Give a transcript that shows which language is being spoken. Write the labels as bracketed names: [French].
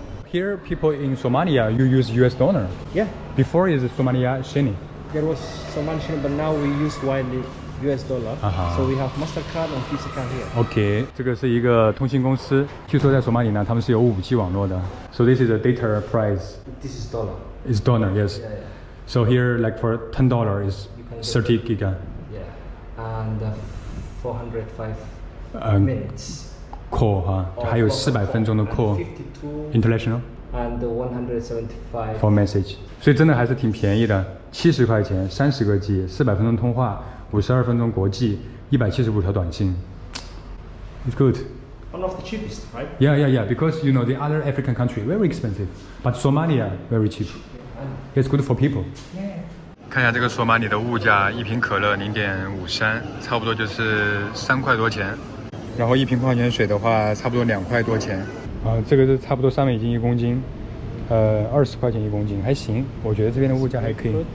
[English] Here, people in Somalia, you use US dollar. Yeah. Before is Somalia shilling. There was Somali shilling, but now we use widely US dollar. So we have Mastercard and Visa card here. [Chinese] OK， 这个是一个通信公司，据说在索马里呢，他们是有5G 网络的。 [English] So this is a data price. This is dollar. It's dollar, yes. Yeah. So here, like for $10 is 30 giga. Yeah. And 405 minutes. [Chinese] Call 哈，还有400分钟的 call. [English] International. And 175 for message. [Chinese] 所以真的还是挺便宜的，70块钱30个 G， 400分钟通话，52分钟国际，175条短信。 [English] It's good. One of the cheapest, right? Yeah. Because you know the other African country very expensive, but Somalia very cheap. It's good for people. Yeah. [Chinese] 看一下这个索马里的物价，一瓶可乐0.53，差不多就是3块多钱。然后一瓶矿泉水的话，差不多2块多钱。啊，这个是差不多3美金1公斤。 20块钱1公斤，还行，我觉得这边的物价还可以。